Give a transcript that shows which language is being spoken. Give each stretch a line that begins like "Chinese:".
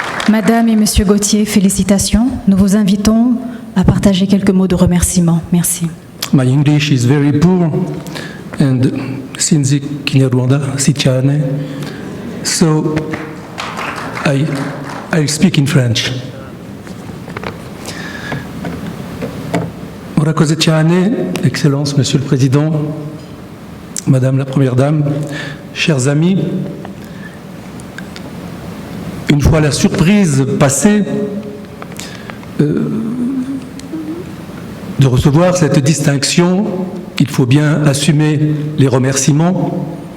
French: Madame et Monsieur Gauthier, félicitations. Nous vous invitons à partager quelques mots de remerciement. Merci.
English: My English is very poor and since Kinyarwanda
Kinyarwanda: si cyane,
English: so I speak in French.
Kinyarwanda: Murakoze cyane,
French: Excellence, Monsieur le Président, Madame la Première Dame, chers amis. Une fois la surprise passée de recevoir cette distinction, il faut bien assumer les remerciements.